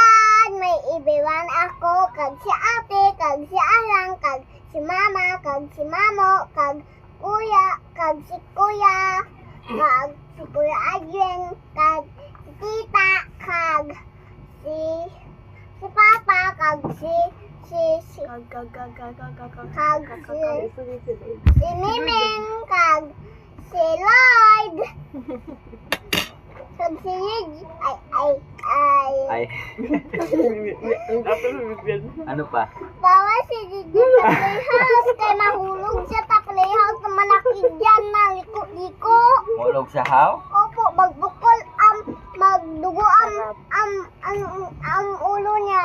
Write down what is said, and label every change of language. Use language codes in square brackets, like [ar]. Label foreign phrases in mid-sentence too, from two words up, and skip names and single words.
[hil] May ibiwan ako, kag si ate, kag si alang, kag si mama, kag si mamo, kag si kuya, kag si kuya Adrian, kag si tita, kag si papa, kag si Miming, kag si Lloyd, kag si Luigi, [tl] Ano pa? bawa si Gigi sa playhouse, kay mahulog siya sa playhouse na malaki dyan na liko-liko. Mulog sa how? Opo, magbukol magdugo ang ulo niya.